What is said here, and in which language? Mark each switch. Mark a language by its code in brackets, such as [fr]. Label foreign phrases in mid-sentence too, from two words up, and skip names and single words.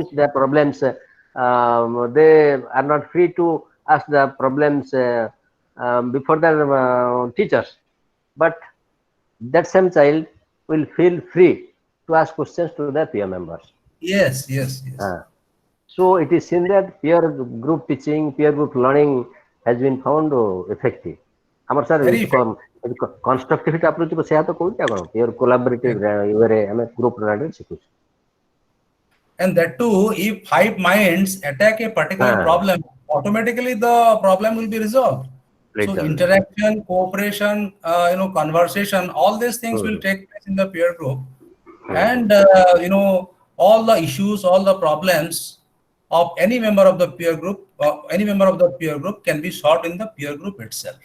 [en] sometimes the problems they are not free to ask the problems before the teachers, but that same child will feel free to ask questions to the peer members. yes, yes, yes, Uh, so it is seen that peer group teaching, peer group learning has been found effective. [or] ଆମର ସାର୍ [en] very effective. constructivity approach [or] କୁ ସେୟା ତ କହୁଛି ଆପଣ [en] pure collaborative [or] ୱେରେ ଆମେ [en] group learning [or] ଶିଖୁଛୁ। [en] And that too, if 5 minds attack a particular problem, automatically the problem will be resolved. So interaction, cooperation, conversation, all these things will take place in the peer group, and all the issues, all the problems of any member of the peer group, can be solved in the peer group itself.